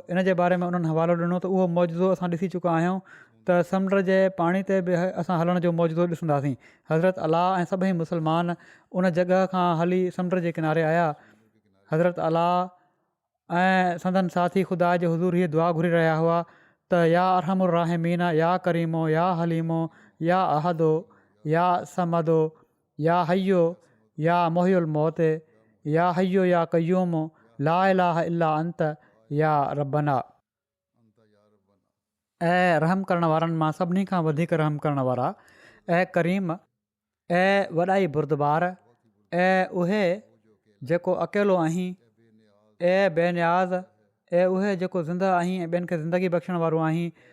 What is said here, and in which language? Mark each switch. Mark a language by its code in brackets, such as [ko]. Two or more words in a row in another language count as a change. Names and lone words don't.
[sd] इन जे बारे में उन्हनि हवालो ॾिनो त उहो मौजूदो असां ॾिसी चुका आहियूं त समुंड जे पाणी ते बि असां हलण जो मौजूदो ॾिसंदासीं। हज़रत अला ऐं सभई मुस्लमान उन जॻह खां हली समुंड जे किनारे आया। हज़रत अला ऐं संदन साथी ख़ुदा जे हुज़ूर हीअ दुआ घुरी रहिया हुआ त [ar] يا أرحم الراحمين، يا كريمُ، يا حليمُ، يا أحدُ، يا صمدُ، يا حيُّ، يا محيي الموت، يا حيُّ يا قيوم, لا إله إلا أنت، يا ربنا. [sd] ऐं रहम करण वारनि मां सभिनी खां वधीक रहम करण वारा, ऐं करीम, ऐं वॾाई बुरदबार, ऐं उहे जेको अकेलो आहीं, ऐं बेनियाज़, ऐं उहे जेको ज़िंदह आहीं ऐं ॿियनि खे ज़िंदगी बख़्शण वारो आहीं,